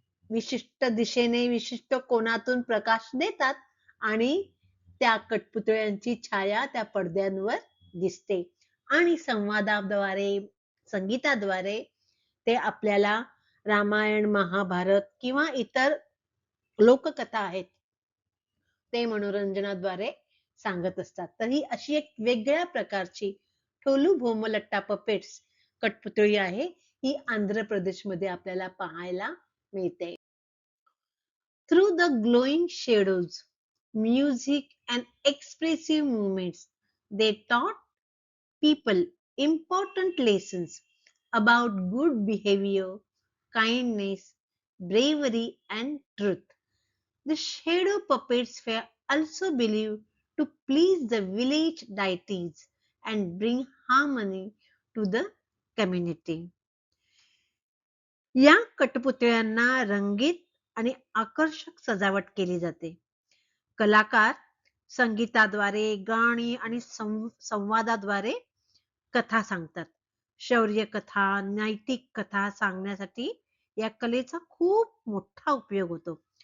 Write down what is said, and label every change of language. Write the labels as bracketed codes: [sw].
[mr] विशिष्ट दिशेने, विशिष्ट कोनातून प्रकाश देतात आणि त्या कठपुतळ्यांची छाया त्या पडद्यांवर दिसते आणि संवादाद्वारे, संगीताद्वारे ते आपल्याला रामायण, महाभारत किंवा इतर लोककथा आहेत ते मनोरंजनाद्वारे सांगत असतात. तर ही अशी एक वेगळ्या प्रकारची ठोलू भोमलट्टा पपेट्स कठपुतळी आहे. ही आंध्र प्रदेशमध्ये आपल्याला पाहायला मिळते. [en] Through the glowing shadows, music and expressive movements, they taught people important lessons about good behavior, kindness, bravery and truth. The shadow puppets were also believed to please the village deities and bring harmony to the community. [mr] या कठपुतळ्यांना रंगीत आणि आकर्षक सजावट केली जाते. कलाकार संगीताद्वारे, गाणी आणि संवादाद्वारे कथा सांगतात. शौर्य कथा, नैतिक कथा सांगण्यासाठी या कलेचा खूप मोठा उपयोग होतो.